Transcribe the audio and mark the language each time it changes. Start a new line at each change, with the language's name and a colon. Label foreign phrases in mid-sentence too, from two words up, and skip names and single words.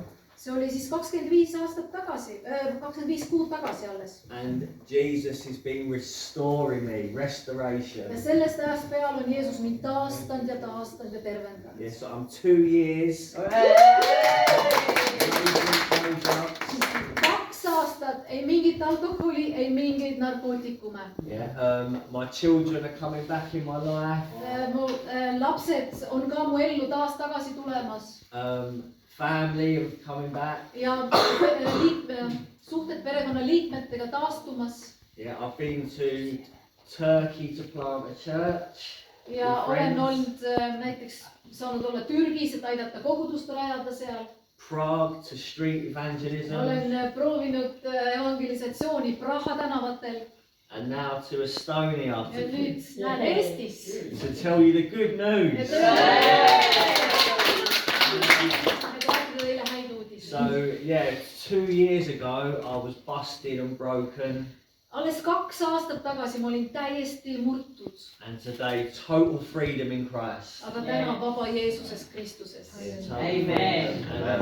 Estonian: See oli siis 25 aastat tagasi, 25 kuud tagasi alles.
English: And Jesus has been restoring me, restoration.
Estonian: Ja sellest ajast peale on Jeesus mind taastanud ja tervendanud.
English: Yes, so I'm 2 years.
Estonian: 2 aastat, ei mingit alkoholi, ei mingit narkootikume.
English: Yeah, my children are coming back in my life.
Estonian: Mu lapsed on ka mu ellu taas tagasi tulemas.
English: Family are coming back.
Estonian: Ja suhted perekonna liikmetega taastumas.
English: Yeah, I've been to Turkey to plant a church.
Estonian: Ja olen olnud näiteks saanud olla Türgis, et aidata kogudust rajada seal.
English: Prague to street evangelism.
Estonian: Olen proovinud evangelisatsiooni Praha tänavatel.
English: And now to Estonia.
Estonian: Ja nüüd lähen Eestis.
English: To tell you the good news. So yeah, 2 years ago I was busted and broken.
Estonian: Alles 2 aastat tagasi ma olin täiesti murtud.
English: And today total freedom in Christ.
Estonian: Aga täna vaba Jeesuses Kristuses. Amen.